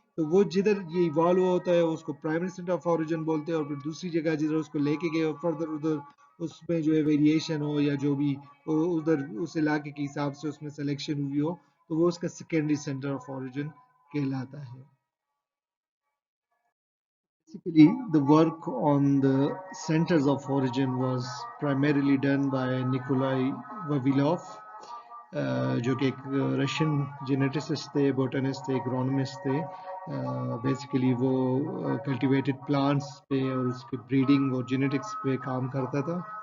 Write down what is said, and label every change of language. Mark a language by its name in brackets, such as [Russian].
[Urdu] تو وہ جدھر یہ ایوالو ہوا ہوتا ہے اس کو پرائمری سینٹر آف اوریجن بولتے ہیں, اور پھر دوسری جگہ جدھر اس کو لے کے گئے اور فردر ادھر اس میں جو ہے ویریشن ہو یا جو بھی ادھر اس علاقے کے حساب سے اس میں سلیکشن ہوئی ہو, تو وہ اس کا سیکنڈری سینٹر آف اوریجن کہلاتا ہے. [English] Basically, the work on the centers of origin was primarily done by Nikolai Vavilov, [Urdu] جو کہ ایک رشین جینیٹسٹ تھے, بوٹانسٹ تھے, اگرونومسٹ تھے. بیسیکلی وہ کلٹیویٹڈ پلانٹس پہ اور اس کے بریڈنگ اور جینیٹکس پہ کام کرتا تھا.